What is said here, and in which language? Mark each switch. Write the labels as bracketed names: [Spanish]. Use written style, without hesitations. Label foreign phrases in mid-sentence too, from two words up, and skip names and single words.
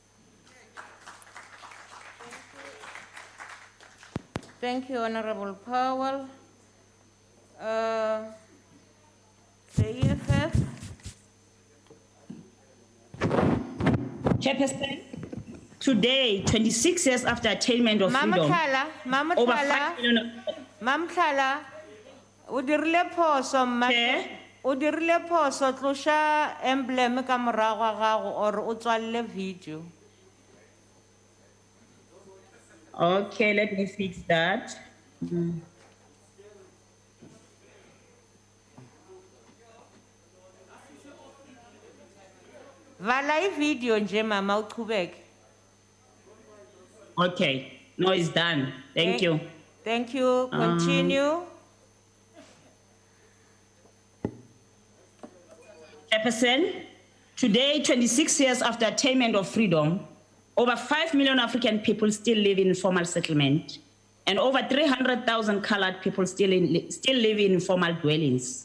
[English] Thank you, Honourable Powell. The EFF. Chairperson, today, 26 years after attainment of freedom, over 5 million [Northern Sotho] Ma'am Tlala, udirile phoso tlosha emblem ka morago ga gago or o tswalle video. [English] Okay, let me fix that. [Zulu] Vala video nje mama uqhubeke. [English] Okay, no, it's done. Thank you. Thank you. Continue. Chairperson, today, 26 years after attainment of freedom, over 5 million African people still live in informal settlement, and over 300,000 colored people still live in informal dwellings.